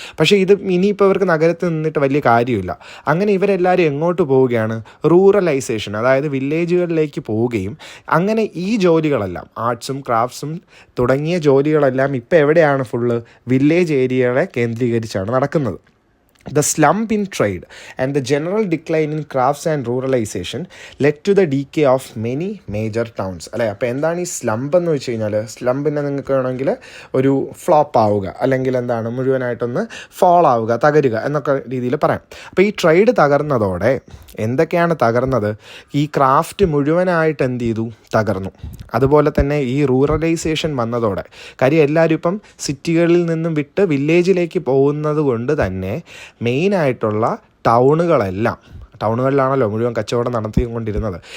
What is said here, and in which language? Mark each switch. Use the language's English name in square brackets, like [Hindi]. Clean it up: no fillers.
[Malayalam] പക്ഷേ ഇത് ഇനിയിപ്പോൾ ഇവർക്ക് നഗരത്തിൽ നിന്നിട്ട് വലിയ കാര്യമില്ല. അങ്ങനെ ഇവരെല്ലാവരും എങ്ങോട്ട് പോവുകയാണ്? റൂറലൈസേഷൻ, അതായത് വില്ലേജുകളിലേക്ക് പോവുകയും അങ്ങനെ ഈ ജോലികളെല്ലാം, ആർട്സും ക്രാഫ്റ്റ്സും തുടങ്ങിയ ജോലികളെല്ലാം ഇപ്പോൾ എവിടെയാണ്? ഫുള്ള് വില്ലേജ് ഏരിയകളെ കേന്ദ്രീകരിച്ചാണ് നടക്കുന്നത്. [English] The slump in trade and the general decline in crafts and ruralization led to the decay of many major towns അല്ലേ. [Malayalam] അപ്പോൾ എന്താണ് ഈ സ്ലംപ് എന്ന് വെച്ച് കഴിഞ്ഞാൽ? സ്ലംപിനെ നിങ്ങൾക്ക് വേണമെങ്കിൽ ഒരു ഫ്ലോപ്പ് ആവുക അല്ലെങ്കിൽ എന്താണ് മുഴുവനായിട്ടൊന്ന് ഫോൾ ആവുക, തകരുക എന്നൊക്കെ രീതിയിൽ പറയാം. അപ്പോൾ ഈ ട്രേഡ് തകർന്നതോടെ എന്തൊക്കെയാണ് തകർന്നത്? ഈ ക്രാഫ്റ്റ് മുഴുവനായിട്ട് എന്ത് ചെയ്തു, തകർന്നു. അതുപോലെ തന്നെ ഈ റൂറലൈസേഷൻ വന്നതോടെ, കാര്യം എല്ലാവരും ഇപ്പം സിറ്റികളിൽ നിന്നും വിട്ട് വില്ലേജിലേക്ക് പോകുന്നത് കൊണ്ട് തന്നെ മെയിനായിട്ടുള്ള ടൗണുകളിലാണല്ലോ മുഴുവൻ കച്ചവടം നടത്തിക്കൊണ്ടിരുന്നത്.